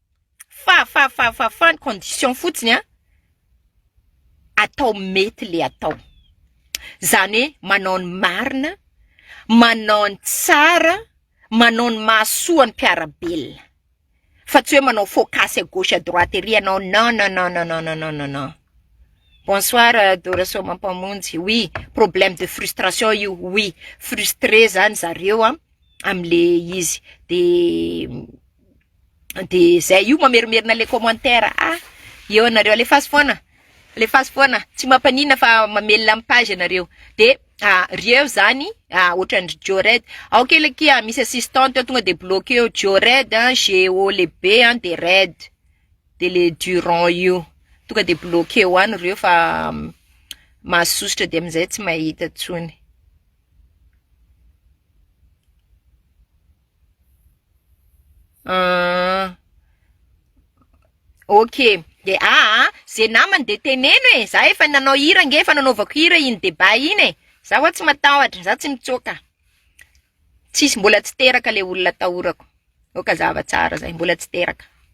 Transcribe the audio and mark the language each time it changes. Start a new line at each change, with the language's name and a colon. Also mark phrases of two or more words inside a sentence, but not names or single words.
Malagasy: ny condition fotsiny atao mety le atao, zany hoe manao ny marina, manao ny tsara, manao ny mahasoa ny mpiarabelona, fa tsy hoe manao focus
French: à gauche à droite
Malagasy: ery anao.
French: Non. Bonsoir Dora Somampamonjy. Oui, problème de frustration
Malagasy: io, oui, frustré zany zareo amle izy, de zay io mamerimerina
French: le commentaire.
Malagasy: Io nareo alefaso foana, tsy mampanina fa mamelona amin'ny page nareo. De reo zany ohatran'ny Jared, ao keleky misy assistante tonga de bloqué Jared, Géo le B de Red, de le Durand io tonga de bloqué hoany reo fa mahasosotra de amizay tsy mahita tsony. Ok, de zay namany de teneno e, za efa nanao hira nge, efa nanaovako hira iny débat iny za ho tsy matahotra, za tsy mitsoka, tsisy mbola tsy teraka le olona tahorako, oka zava tsara zay, mbola tsy teraka.